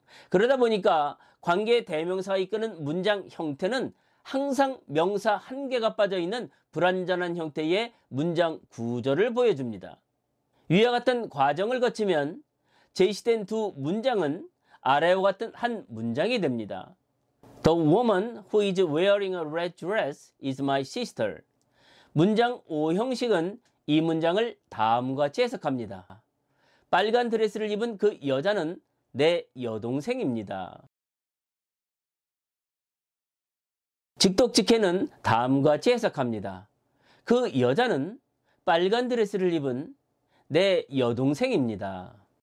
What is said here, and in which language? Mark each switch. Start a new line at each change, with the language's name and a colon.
Korean: 그러다 보니까 관계대명사가 이끄는 문장 형태는 항상 명사 한 개가 빠져있는 불완전한 형태의 문장 구조를 보여줍니다. 위와 같은 과정을 거치면 제시된 두 문장은 아래와 같은 한 문장이 됩니다.
English: The woman who is wearing a red dress is my sister.
Korean: 문장 5 형식은 이 문장을 다음과 같이 해석합니다. 빨간 드레스를 입은 그 여자는 내 여동생입니다. 직독직해는 다음과 같이 해석합니다. 그 여자는 빨간 드레스를 입은 내 여동생입니다.